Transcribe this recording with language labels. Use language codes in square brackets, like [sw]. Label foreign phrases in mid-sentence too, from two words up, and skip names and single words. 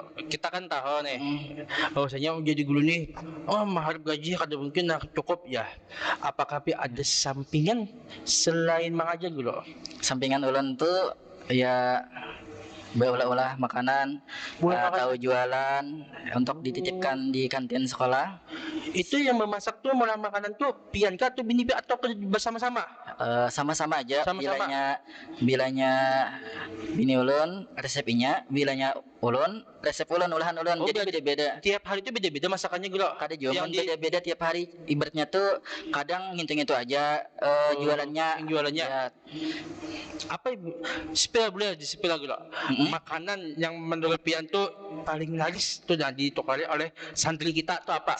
[bjn] Kita kan tahu nih bahwasanya jadi guru nih mahar gaji kada mungkin cukup ya. Apakah ada sampingan selain mengajar gitu? Sampingan ulun tuh ya berolah-olah makanan atau jualan untuk dititipkan di kantin sekolah. Itu yang memasak tuh, mengolah makanan tuh Pian kah atau bini atau bersama-sama? Sama-sama aja. Sama-sama. Bilanya bini ulun resep inya, bilanya ulun resep ulun olahan ulun. Oh, Jadi berarti beda-beda. tiap hari itu beda-beda masakannya Gro. Kada juga Yang di beda-beda tiap hari. Ibaratnya tuh kadang ngintu-ngintu aja jualannya. yang jualannya. Ya, Apa spill boleh di spill Gro. Makanan yang menurut Pian tuh paling laris tuh dan ditukari oleh santri kita tuh apa?